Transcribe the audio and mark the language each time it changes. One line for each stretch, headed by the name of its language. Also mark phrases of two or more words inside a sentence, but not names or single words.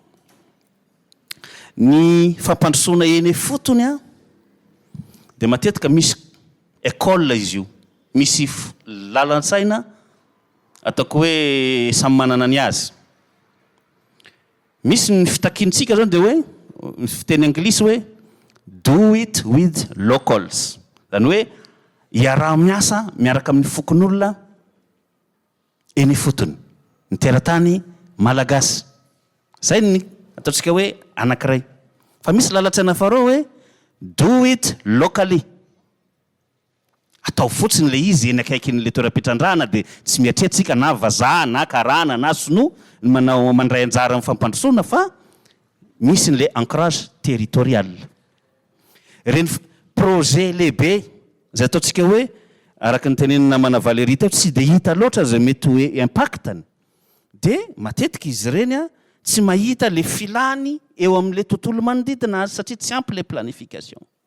Malagasy: Ny fampandrosoana eny fotony dia matetika misy école izy io, misy lalan-tsaina ataoko hoe samy manana ny azy. Misy ny fitakiantsika zany dia hoe ny fiteny anglisy hoe
English: do it with locals,
Malagasy: zany hoe iaraha-miasa miaraka amin'ny fokon'olona eny fotony, ny teratany malagasy. zay ny ataontsika hoe anankiray fa misy lalatsaina farao hoe
English: do it locally
Malagasy: atao fotsiny le izy eny akaikin'le toeram-pitrandrana dia tsy miatrehtsika na vazaha na karana na sino manao mandray anjara amin'ny fampandrosoana fa misy n'le
French: ancrage territorial
Malagasy: reny projet lehibe zay ataontsika hoe araka ny tenenina manavaly ery tao tsy dia hita loatra zay mety hoe impactany dia matetika izy ireny a tsy mahita le filany eo amin'le tontolo manodidina azy satria tsy ampy le planification